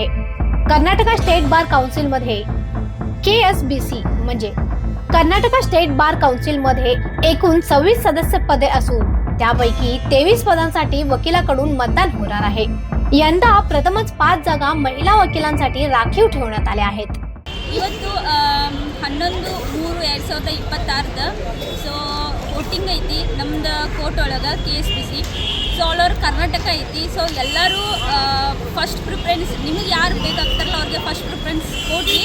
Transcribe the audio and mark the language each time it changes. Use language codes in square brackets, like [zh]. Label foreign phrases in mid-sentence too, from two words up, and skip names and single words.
[mr] कर्नाटक स्टेट बार काउन्सिल मध्ये KSBC म्हणजे कर्नाटक स्टेट बार काउन्सिल मध्ये एकूण 26 सदस्य पदे असून त्यापैकी 23 पदांसाठी वकिलाकडून मतदान होणार आहे। यंदा प्रथमच 5 जागा महिला वकिलांसाठी राखीव ठेवण्यात आल्या आहेत। [kn] ಇವತ್ತು 11/3/2026 [en] so voting [kn] ಐತಿ ನಮ್ದು ಕೋರ್ಟ್ ಒಳಗೆ KSBC ಸೊ [en] all over [kn] ಕರ್ನಾಟಕ ಐತಿ। ಸೊ ಎಲ್ಲರೂ [en] first preference [kn] ನಿಮಗೆ ಯಾರು ಬೇಕಾಗ್ತಾರಲ್ಲ ಅವ್ರಿಗೆ [en] first preference [kn] ಕೊಡ್ರಿ।